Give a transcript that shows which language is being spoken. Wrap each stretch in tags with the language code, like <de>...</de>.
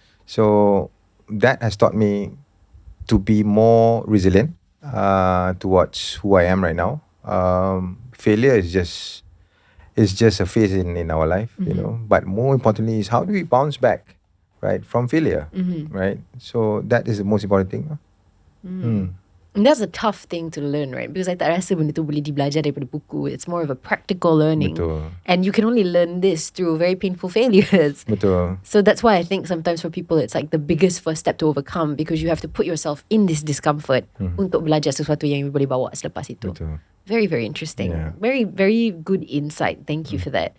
<en>So that has taught me to be more resilient towards who I am right now. Failure is just a phase in our life, but more importantly is how do we bounce back, right, from failure, right? So that is the most important thing. And that's a tough thing to learn, right? Because I</en> <ms>tak rasa benda tu boleh dibelajar daripada buku.</ms> <en>It's more of a practical learning.</en> <ms>Betul.</ms> <en>And you can only learn this through very painful failures.</en> <ms>Betul.</ms> <en>So that's why I think sometimes for people it's like the biggest first step to overcome, because you have to put yourself in this discomfort</en> <ms>untuk belajar sesuatu yang</ms> <en>you</en> <ms>boleh bawa selepas itu. Betul.</ms> <en>Very, very interesting. Yeah. Very, very good insight. Thank you for that.</en>